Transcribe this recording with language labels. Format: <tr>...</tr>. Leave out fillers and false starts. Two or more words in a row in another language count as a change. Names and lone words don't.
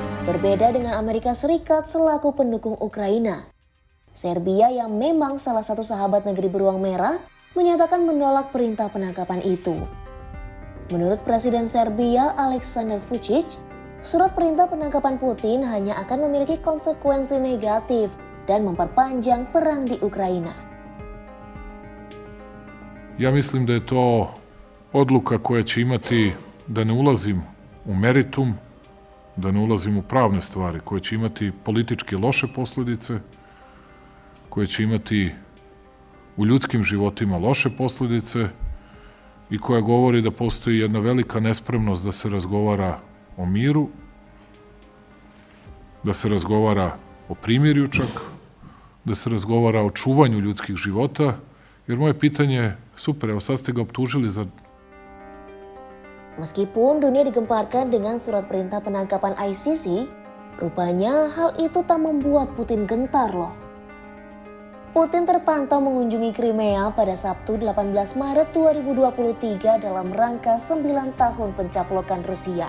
<id>Berbeda dengan Amerika Serikat selaku pendukung Ukraina, Serbia yang memang salah satu sahabat negeri beruang merah menyatakan menolak perintah penangkapan itu. Menurut Presiden Serbia Aleksandar Vučić, surat perintah penangkapan Putin hanya akan memiliki konsekuensi negatif dan memperpanjang perang di Ukraina.</id> <sr>Ja mislim da je to odluka koja će imati, da ne ulazim u meritum, da ne ulazim u pravne stvari, koje će imati politički loše posledice, koje će imati u ljudskim životima loše posledice i koja govori da postoji jedna velika nespremnost da se razgovara o miru, da se razgovara o primirju čak, da se razgovara o čuvanju ljudskih života, jer moje pitanje je, super, evo sad ste ga optužili za...</sr> <id>Meskipun dunia digemparkan dengan surat perintah penangkapan ICC, rupanya hal itu tak membuat Putin gentar loh. Putin terpantau mengunjungi Crimea pada Sabtu 18 Maret 2023 dalam rangka 9 tahun pencaplokan Rusia.</id>